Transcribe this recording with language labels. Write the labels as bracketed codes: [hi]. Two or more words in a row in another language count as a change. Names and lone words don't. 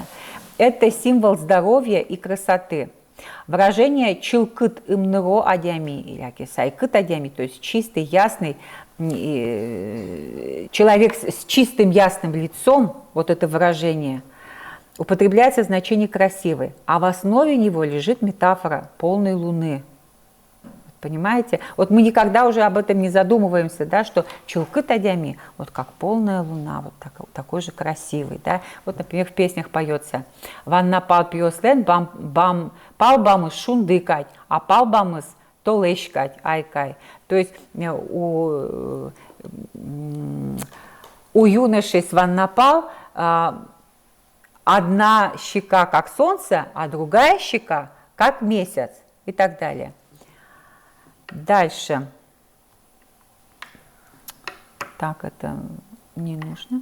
[ru] Это символ здоровья и красоты. Выражение [udm] «чилкыт имныро адями» [ru] или [udm] «сайкыт адями», [ru] то есть чистый, ясный, человек с чистым, ясным лицом, вот это выражение, употребляется в значении «красивый», а в основе него лежит метафора полной луны. Понимаете? Вот мы никогда уже об этом не задумываемся, да, что [udm] чилкыт адями, [ru] вот как полная луна, вот такой же красивый. Да? Вот, например, в песнях поется [udm] «Ванна пал пьослен, пал бамыс шундыкать, а пал бамыс толешкать, айкай». [ru] То есть у юношей с ваннапал одна щека как солнце, а другая щека как месяц и так далее. Дальше. Так, это не нужно.